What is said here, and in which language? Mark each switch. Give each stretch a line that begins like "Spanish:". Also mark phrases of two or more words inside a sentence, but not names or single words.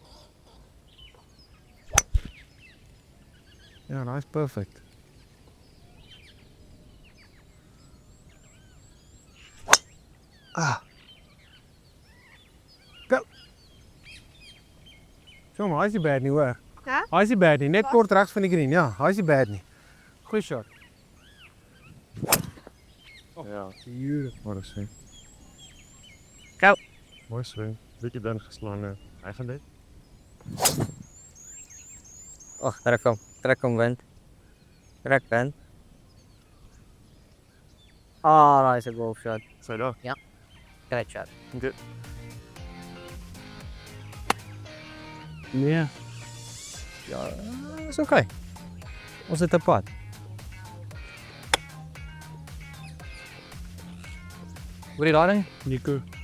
Afrikaans: Ja, daai is perfect.
English: Go.
Afrikaans: Kom maar, hy is nie bad nie hoor. Ja? Hy is nie bad nie, net kort regs van die green. Ja, hy is nie bad nie. Goeie shot. Ja,
English: Beautiful.
Dutch: maar dat is fijn.
English: Go.
Dutch: Mooi swing. Beetje dan geslaan. Hij gaat dit.
Afrikaans: Oh, trek hom wind.
Dutch: Trek wind. Oh, dat is een
English: golf shot.
Dutch: Zij daar.
English: Great shot.
Afrikaans: Dit. Nee. Ja, is oké. Ons het 'n pad. Hoor jy daarin? Nico.